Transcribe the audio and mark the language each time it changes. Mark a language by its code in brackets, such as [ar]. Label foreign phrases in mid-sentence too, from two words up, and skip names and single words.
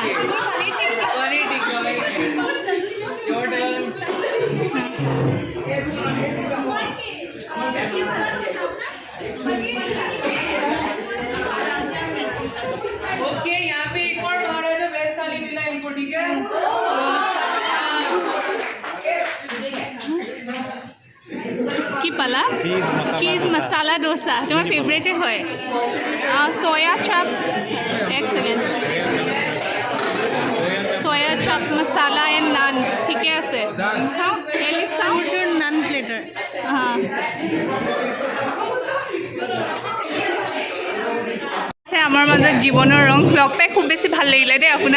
[hi] पनीर टिक्का [en] your turn okay [hi] यहाँ पे एक और महाराजा वेज थाली मिला है इनको ठीक है [as] কি পালা চীজ মছালা ডোসা তোমার ফেভারিটে হয় সোয়া চপ এক সেকেন্ড সোয়া চপ মছালা এণ্ড নান ঠিকে আছে চাওঁ এলি চাওঁ নান প্লেটাৰ হা আমাৰ মাজত জীৱনৰ ৰং লগ পাই খুব বেছি ভাল লাগিলে দেই আপোনাক